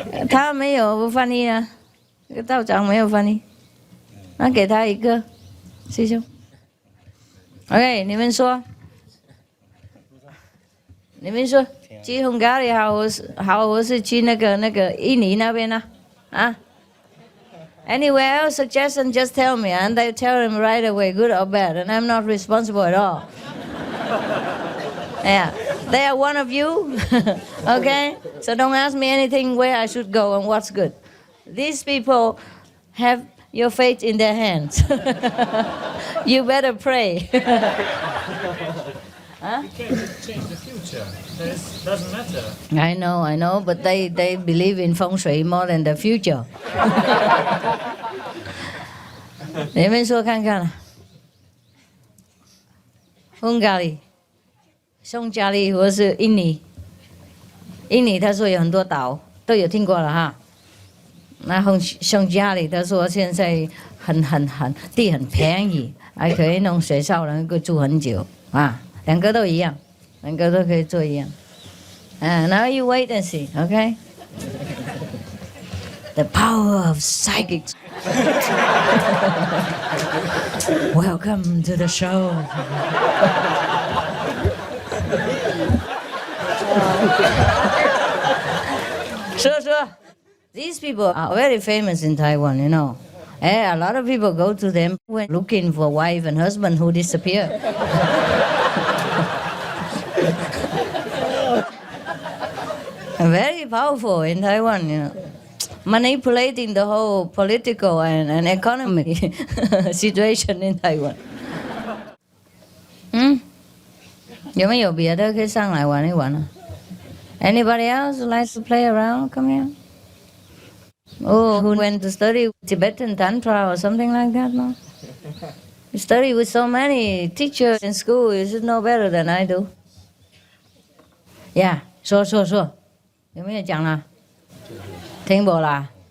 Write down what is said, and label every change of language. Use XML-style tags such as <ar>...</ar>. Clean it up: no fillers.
<zh>他没有翻译啊，这个道长没有翻译，那给他一个，师兄。 OK， 你们说，去红咖喱好，我是去那个印尼那边呢，啊。</zh> <en>Anywhere else suggestion, just tell me, and I tell him right away, good or bad, and I'm not responsible at all. Yeah, they are one of you, okay? So don't ask me anything where I should go and what's good. These people have your fate in their hands. You better pray. Huh? You can't change the future. That doesn't matter. I know, but they believe in feng shui more than the future.</en> <zh>你们说看看，匈牙利或是印尼，他说有很多岛，都有听过了哈。那匈牙利他说现在地很便宜，还可以弄水上人可以住很久啊。两个都一样，两个都可以做一样。</zh> <en>Now you wait and see, okay? The power of psychics. Welcome to the show. Sure. These people are very famous in Taiwan, you know. A lot of people go to them when looking for wife and husband who disappear. Very powerful in Taiwan, you know, manipulating the whole political and economic situation in Taiwan.</en> <zh>有没有别的可以上来玩一玩呢？</zh> <en>Anybody else who likes to play around? Come here. Oh, who went to study Tibetan Tantra or something like that? No. You study with so many teachers in school. You should know better than I do.</en> <zh>Yeah, 说。有没有讲啦？听不啦？</zh>